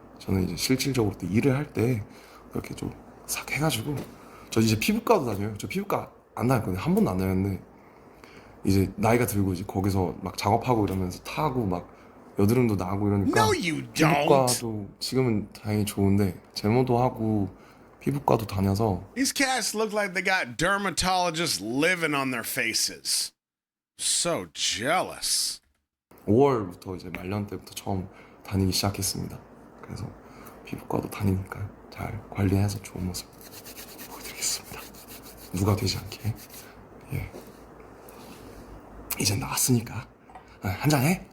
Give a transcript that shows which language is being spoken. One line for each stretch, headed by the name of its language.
Korean: 저는 이제 실질적으로 또 일을 할 때 그렇게 좀 싹 해가지고 저 이제 피부과도 다녀요. 저 피부과 안 다녔거든요. 한 번도 안 다녔는데 이제 나이가 들고 이제 거기서 막 작업하고 이러면서 타고 막 여드름도 나고 이러니까
English: No, you don't.
Korean: 피부과도 지금은 다행히 좋은데 제모도 하고 피부과도 다녀서
English: These cats look like they got dermatologists living on their faces. So jealous.
Korean: 5월부터 이제 말년 때부터 처음 다니기 시작했습니다. 그래서 피부과도 다니니까 잘 관리해서 좋은 모습 보여드리겠습니다. 누가 되지 않게. 예. 이제 나왔으니까 한잔 해.